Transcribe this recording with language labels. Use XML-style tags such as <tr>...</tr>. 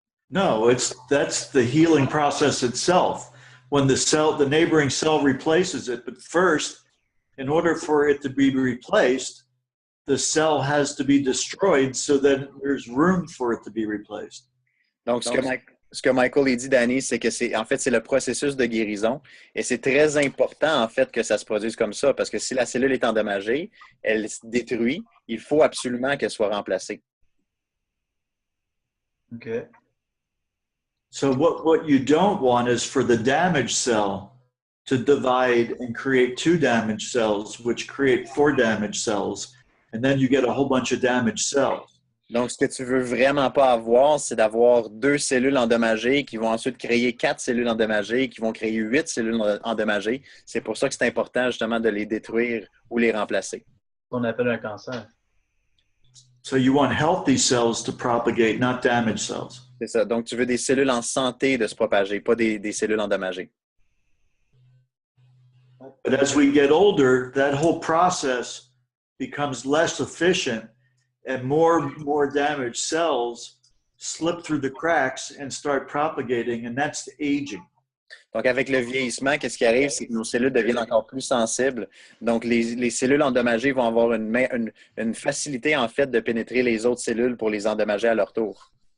<en>No, that's the healing process itself. When the neighboring cell replaces it, but first in order for it to be replaced, the cell has to be destroyed so that there's room for it to be replaced.</en> <fr>Donc, ce que Michael a dit, Danny, c'est que en fait, c'est le processus de guérison. Et c'est très important, en fait, que ça se produise comme ça, parce que si la cellule est endommagée, elle se détruit, il faut absolument qu'elle soit remplacée. OK.</fr> <en>So what you don't want is for the damaged cell to divide and create two damaged cells, which create four damaged cells, and then you get a whole bunch of damaged cells.</en> <fr>Donc, ce que tu veux vraiment pas avoir, c'est d'avoir 2 cellules endommagées qui vont ensuite créer 4 cellules endommagées, qui vont créer 8 cellules endommagées. C'est pour ça que c'est important justement de les détruire ou les remplacer. On appelle un cancer.</fr> <en>So you want healthy cells to propagate, not damaged cells.</en> <fr>C'est ça. Donc, tu veux des cellules en santé de se propager, pas des cellules endommagées.</fr> <en>But as we get older, that whole process becomes less efficient and more damaged cells slip through the cracks and start propagating, and that's aging.</en> <fr>Donc, avec le vieillissement, qu'est-ce qui arrive? C'est que nos cellules deviennent encore plus sensibles. Donc, les cellules endommagées vont avoir une facilité, en fait, de pénétrer les autres cellules pour les endommager à leur tour.</fr>